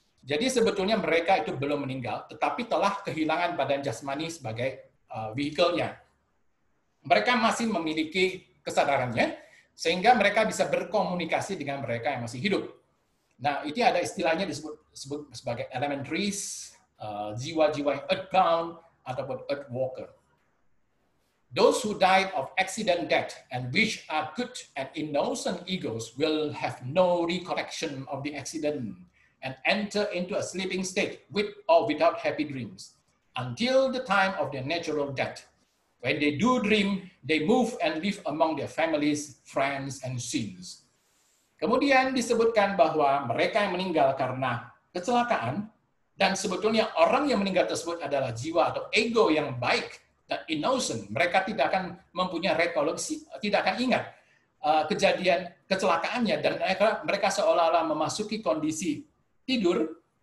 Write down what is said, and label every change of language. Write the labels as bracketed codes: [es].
[id] Jadi sebetulnya mereka itu belum meninggal, tetapi telah kehilangan badan jasmani sebagai vehicle-nya. Mereka masih memiliki kesadarannya, sehingga mereka bisa berkomunikasi dengan mereka yang masih hidup. Nah, itu ada istilahnya disebut sebagai elementaries, jiwa-jiwa yang earthbound, ataupun earthwalker. [en] Those who died of accident death and which are good and innocent egos will have no recollection of the accident and enter into a sleeping state with or without happy dreams until the time of their natural death. When they do dream, they move and live among their families, friends, and sins. [id] Kemudian disebutkan bahwa mereka yang meninggal karena kecelakaan, dan sebetulnya orang yang meninggal tersebut adalah jiwa atau ego yang baik dan innocent. Mereka tidak akan mempunyai rekoleksi, tidak akan ingat kejadian kecelakaannya, dan mereka seolah-olah memasuki kondisi tidur